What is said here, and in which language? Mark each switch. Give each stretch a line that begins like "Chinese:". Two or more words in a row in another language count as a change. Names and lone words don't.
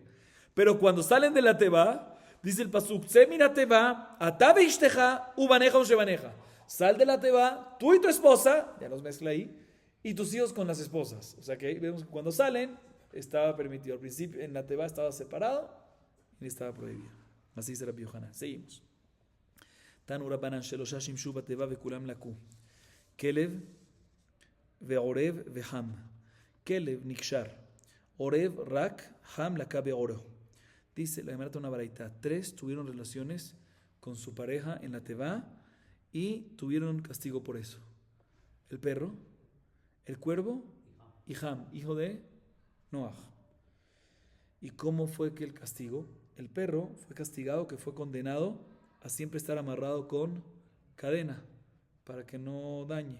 Spanish: Pero cuando salen de la teba, dice el pasuk,
Hebrew: צא מן התבה אתה ואשתך ובניך ונשי בניך.
Spanish: Sal de la teba, tú y tu esposa, ya los mezcla ahí, y tus hijos con las esposas. O sea que ahí vemos que cuando salen estaba permitido. Al principio en la teba estaba separado y estaba prohibido. Así dice Rabbi Yohanan. Seguimos.
Hebrew: תנו רבנן שלשה שמשו בתבה וכולם לקו. כלב ועורב וחם. כלב נקשר עורב רק חם לקה בעורו.
Spanish: Dice la Gemara una baraita. 3 tuvieron relaciones con su pareja en la teba y tuvieron castigo por eso. El perro, el cuervo y Ham, hijo de Noaj. ¿Y cómo fue que el castigo? El perro fue castigado, que fue condenado a siempre estar amarrado con cadena para que no dañe.